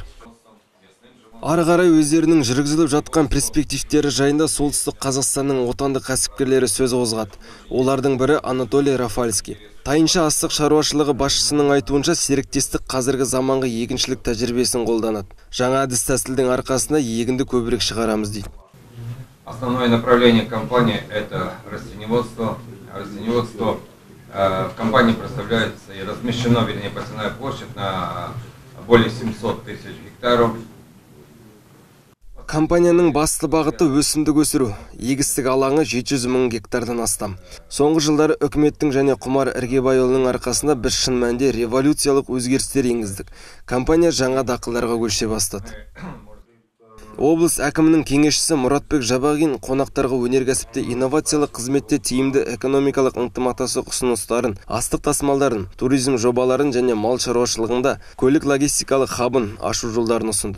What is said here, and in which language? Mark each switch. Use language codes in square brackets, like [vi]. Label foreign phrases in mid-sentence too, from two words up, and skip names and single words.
[kk] Ары қарай өздерінің жүргізіліп жатқан перспективтері жайында Солтүстік Қазақстанның отандық кәсіпкерлері сөз қозғады. Олардың бірі Анатолий Рафальский. Тайынша астық шаруашылығы басшысының айтуынша, серіктестік қазіргі заманғы егіншілік тәжірибесін қолданады. Жаңа әдіс-тәсілдің арқасында егінді көбірек шығарамыз дейді. [ru] Основное направление компании – это растениеводство. Растениеводство в компании представляется и размещена, вернее, посевная площадь на более 700 тысяч гектаров. [kk] Компанияның басты бағыты өсімдік өсіру. Егістік алаңы 700 мың гектардан астам. Соңғы жылдары үкіметтің және Құмар Іргебайұлының арқасында біз шын мәнінде революциялық өзгерістер енгіздік. Компания жаңа дақылдарға көше бастады. Облыс әкімінің кеңесшісі Мұратбек Жабағин қонақтарға өнеркәсіпте инновациялық қызметте тиімді экономикалық ынтымақтастық ұсыныстарын, астық тасымалдарын, туризм жобаларын және мал шаруашылығында көлік логистикалық хабын ашу жолдарын ұсынды.